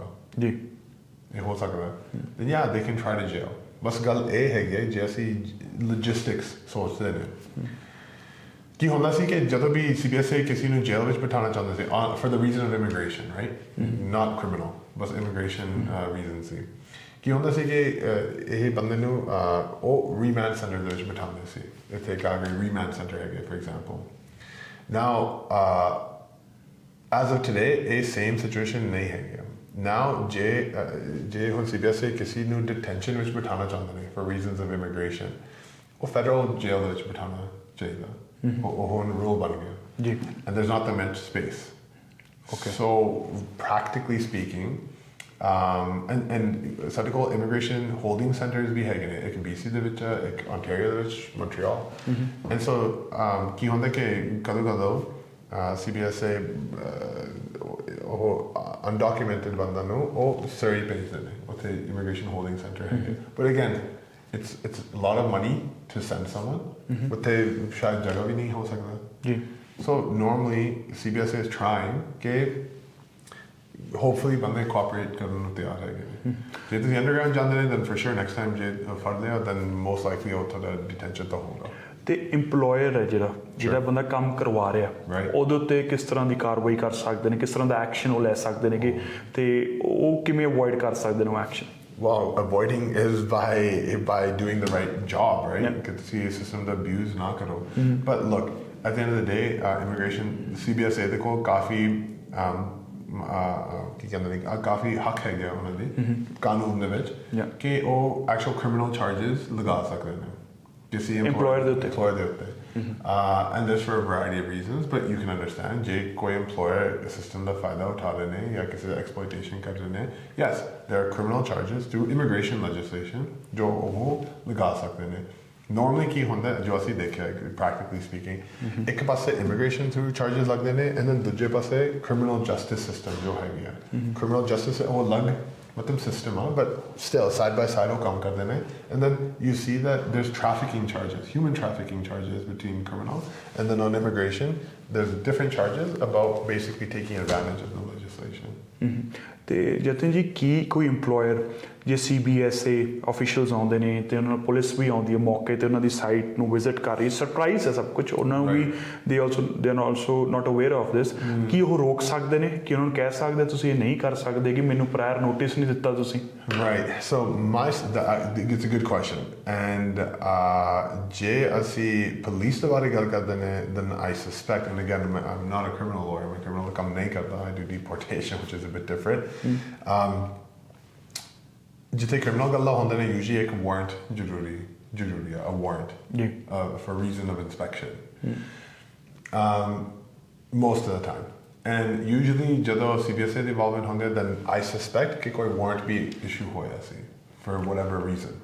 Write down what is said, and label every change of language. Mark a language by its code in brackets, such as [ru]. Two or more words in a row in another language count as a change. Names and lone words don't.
[pa] ਜੀ ਇਹ ਹੋ ਸਕਦਾ [en] then yeah they can try to jail [pa] ਬਸ ਗੱਲ ਇਹ ਹੈਗੀ ਹੈ ਜੇ ਅਸੀਂ logistics ਸੋਚਦੇ ਨੇ ਕੀ ਹੁੰਦਾ ਸੀ ਕਿ ਜਦੋਂ ਵੀ CBSA ਕਿਸੇ ਨੂੰ ਜੇਲ੍ਹ ਵਿੱਚ ਬਿਠਾਉਣਾ ਚਾਹੁੰਦੇ ਸੀ [en] for the reason of immigration right not criminal [pa] ਬਸ [en] immigration reason [pa] ਸੀ ਕੀ ਹੁੰਦਾ ਸੀ ਕਿ ਇਹ ਬੰਦੇ ਨੂੰ ਉਹ [en] remand centre [pa] ਦੇ ਵਿੱਚ ਬਿਠਾਉਂਦੇ ਸੀ ਇੱਥੇ ਕਾਲਗਰੀ ਰੀਮਾਂਡ ਸੈਂਟਰ ਹੈਗੇ [en] for example now as of today [pa] ਇਹ [en] same situation [pa] ਨਹੀਂ ਹੈਗੀ now ਜੇ ਹੁਣ CBSA ਕਿਸੇ ਨੂੰ detention ਵਿੱਚ ਬਿਠਾਉਣਾ ਚਾਹੁੰਦੇ ਨੇ [en] for reasons of immigration [pa] ਉਹ [en] federal jail [pa] ਦੇ ਵਿੱਚ ਬਿਠਾਉਣਾ ਚਾਹੀਦਾ ਉਹ ਹੁਣ rule ਬਣ ਗਿਆ ਜੀ [en] and there's not that much space okay so practically speaking and [pa] ਸਾਡੇ ਕੋਲ [en] immigration holding centers [pa] ਵੀ ਹੈਗੇ ਨੇ ਇੱਕ BC ਦੇ ਵਿੱਚ ਇੱਕ Ontario ਦੇ ਵਿੱਚ Montreal [en] and so [pa] ਕੀ ਹੁੰਦਾ ਕਿ ਕਦੋਂ CBSA ਉਹ undocumented ਬੰਦਾ ਨੂੰ ਉਹ Surrey ਭੇਜਦੇ ਨੇ ਉੱਥੇ [en] immigration holding center [pa] ਹੈਗੇ [en] but again it's a lot of money to send someone [pa] ਉੱਥੇ ਸ਼ਾਇਦ ਜਗ੍ਹਾ ਵੀ ਨਹੀਂ ਹੋ ਸਕਦਾ ਜੀ [en] so normally CBSA is trying [pa] ਕਿ hopefully ਬੰਦੇ cooperate ਕਰਨ ਨੂੰ ਤਿਆਰ ਹੈਗੇ ਨੇ ਜੇ ਤੁਸੀਂ ਅੰਡਰਗਰਾਊਂਡ ਜਾਂਦੇ ਨੇ [en] then for sure next time [pa] ਜੇ ਫੜ ਲਿਆ [en] then most likely [pa] ਉਹ ਤੁਹਾਡਾ detention ਤਾਂ ਹੋਊਗਾ ਤੇ EMPLOYER ਹੈ ਜਿਹੜਾ ਬੰਦਾ ਕੰਮ ਕਰਵਾ ਰਿਹਾ ਉਹਦੇ ਉੱਤੇ ਕਿਸ ਤਰ੍ਹਾਂ ਦੀ ਕਾਰਵਾਈ ਕਰ ਸਕਦੇ ਨੇ ਕਿਸ ਤਰ੍ਹਾਂ ਦਾ ਐਕਸ਼ਨ ਉਹ ਲੈ ਸਕਦੇ ਨੇ ਤੇ ਉਹ ਕਿਵੇਂ ਅਵੋਇਡ ਕਰ ਸਕਦੇ ਨੇ ਉਹ ਐਕਸ਼ਨ [en] Well, avoiding is by doing the right job, right? Get to see a system that abuse [hi] न करो. [en] But look, at the end of the day, immigration CBSA they call [pa] काफी ਕੀ ਕਹਿੰਦੇ ਨੇ ਕਾਫੀ ਹੱਕ ਹੈਗਾ ਉਹਨਾਂ ਦੇ ਕਾਨੂੰਨ ਦੇ ਵਿੱਚ ਕਿ ਉਹ [en] actual criminal charges [pa] ਲਗਾ ਸਕਦੇ ਨੇ ਕਿਸੇ employer ਦੇ ਉੱਤੇ [en] and this for a variety of reasons but you can understand [pa] ਜੇ ਕੋਈ [en] employer system [pa] ਦਾ ਫਾਇਦਾ ਉਠਾ ਰਹੇ ਨੇ ਜਾਂ ਕਿਸੇ ਦਾ exploitation ਕਰ ਰਹੇ ਨੇ [en] yes there are criminal charges through immigration legislation [pa] ਜੋ ਉਹ ਲਗਾ ਸਕਦੇ ਨੇ [en] normally [pa] ਕੀ ਹੁੰਦਾ ਜੋ ਅਸੀਂ ਦੇਖਿਆ [en] practically speaking [pa] ਇੱਕ ਪਾਸੇ [en] immigration through charges [pa] ਲੱਗਦੇ ਨੇ [en] and then [pa] ਦੂਜੇ ਪਾਸੇ [en] criminal justice system [pa] ਜੋ ਹੈਗੀ ਆ [en] criminal justice [pa] ਉਹ ਅਲੱਗ ਮਤਲਬ [en] system ਆ but still side by side [pa] ਉਹ ਕੰਮ ਕਰਦੇ ਨੇ [en] and then you see that there's trafficking charges human trafficking charges between criminals and then on immigration there's different charges about basically taking advantage of the legislation [pa] ਤੇ ਜਤਿਨ ਜੀ ਕੀ ਕੋਈ EMPLOYER ਜੇ CBSA ਆਫੀਸ਼ੀਅਲਸ ਆਉਂਦੇ ਨੇ ਤੇ ਉਹਨਾਂ ਨੂੰ ਪੁਲਿਸ ਵੀ ਆਉਂਦੀ ਹੈ ਮੌਕੇ ਤੇ ਉਹਨਾਂ ਦੀ ਸਾਈਟ ਨੂੰ ਵਿਜ਼ਿਟ ਕਰ ਰਹੀ ਸਰਪ੍ਰਾਈਜ਼ ਹੈ ਸਭ ਕੁਝ ਉਹਨਾਂ ਨੂੰ ਵੀ [en] they are also not aware of this [pa] ਕੀ ਉਹ ਰੋਕ ਸਕਦੇ ਨੇ ਕਿ ਉਹਨਾਂ ਨੂੰ ਕਹਿ ਸਕਦੇ ਤੁਸੀਂ ਇਹ ਨਹੀਂ ਕਰ ਸਕਦੇ ਕਿ ਮੈਨੂੰ [en] prior notice [pa] ਨਹੀਂ ਦਿੱਤਾ ਤੁਸੀਂ [en] right so it's a good question and [pa] ਜੇ ਅਸੀਂ ਪੁਲਿਸ ਦੇ ਬਾਰੇ ਗੱਲ ਕਰਦੇ ਨੇ [en] then I suspect and again I'm not a criminal lawyer [pa] ਮੈਂ criminal ਕੰਮ ਨਹੀਂ ਕਰਦਾ [en] I do deportation which is a bit different [pa] ਜਿੱਥੇ criminal ਗੱਲਾਂ ਹੁੰਦੇ ਨੇ [en] usually [pa] ਇੱਕ warrant ਜ਼ਰੂਰੀ ਆ [en] a warrant for reason of inspection most of the time and usually [pa] ਜਦੋਂ CBSA ਦੀ involvement ਹੁੰਦੀ ਹੈ [en] then I suspect [pa] ਕਿ ਕੋਈ warrant ਵੀ issue ਹੋਇਆ ਸੀ [en] for whatever reason